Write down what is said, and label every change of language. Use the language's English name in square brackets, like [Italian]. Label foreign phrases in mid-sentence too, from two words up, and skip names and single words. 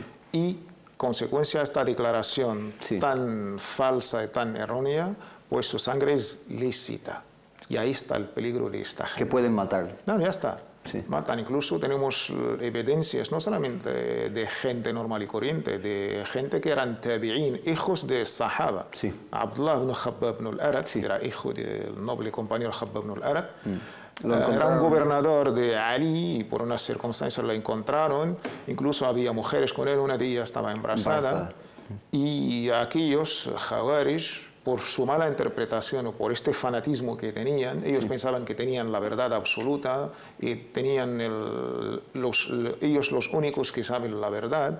[Spanish] Y consecuencia de esta declaración tan falsa y tan errónea, pues su sangre es lícita. Y ahí está el peligro de esta gente. Que pueden matar. No, ya está. Sí. Matan. Incluso tenemos evidencias, no solamente de gente normal y corriente, de gente que eran tabi'in, hijos de Sahaba. Sí. Abdullah ibn Khabbab ibn al-Arad, que era hijo del noble compañero Khabbab ibn al-Arad. Era un gobernador de Ali y por unas circunstancias lo encontraron. Incluso había mujeres con él, una de ellas estaba embarazada. Y aquellos Khawarij, por su mala interpretación o por este fanatismo que tenían, ellos pensaban que tenían la verdad absoluta y tenían ellos los únicos que saben la verdad.